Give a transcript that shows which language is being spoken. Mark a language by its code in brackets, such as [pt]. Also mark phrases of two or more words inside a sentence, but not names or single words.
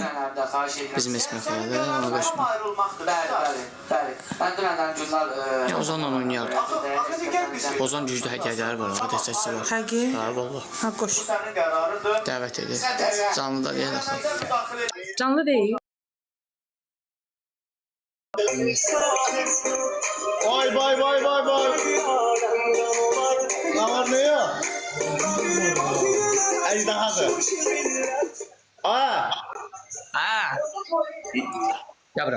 [az] Bizim Esmir Xələdə, ona qoşma. Ozanla oynayardı. Ozan güclü hədiyələri var, o dəstəçisi var. Həqiq? Ha, valla. Ha, qoş. Dəvət edir. Canlıda deyək. Canlı deyil. Vay. [tr] Ne var ne yok? Ejderhadır. [az] Gel bura.